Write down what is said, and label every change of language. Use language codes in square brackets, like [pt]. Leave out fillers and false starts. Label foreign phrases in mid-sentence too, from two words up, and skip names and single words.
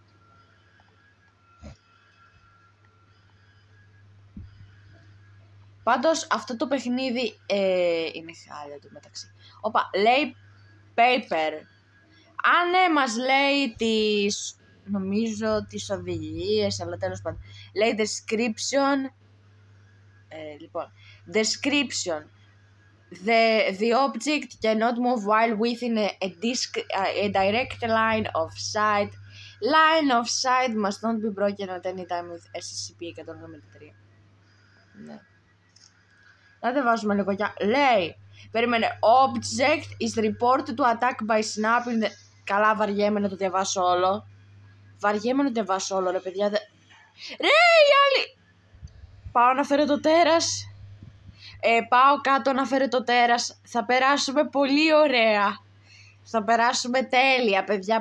[el] Πάντως, αυτό το παιχνίδι είναι χάλια του μεταξύ. Όπα, λέει paper. Αν ναι, μας λέει τις, νομίζω, τις οδηγίες, αλλά τέλος πάντων. Λέει description. Λοιπόν, description. [en] The object cannot move while within a direct line of sight. Line of sight must not be broken at any time with SCP-193. [el] Ναι. Να δεν βάζουμε λίγο για... Λέει, περίμενε, [en] object is reported to attack by snapping the... [el] Καλά, βαριέμαι να το διαβάσω όλο. Βαριέμαι να το διαβάσω όλο, ρε παιδιά. Ρε, οι άλλοι! Πάω να φέρω το τέρας. Πάω κάτω να φέρω το τέρας. Θα περάσουμε πολύ ωραία. Θα περάσουμε τέλεια, παιδιά.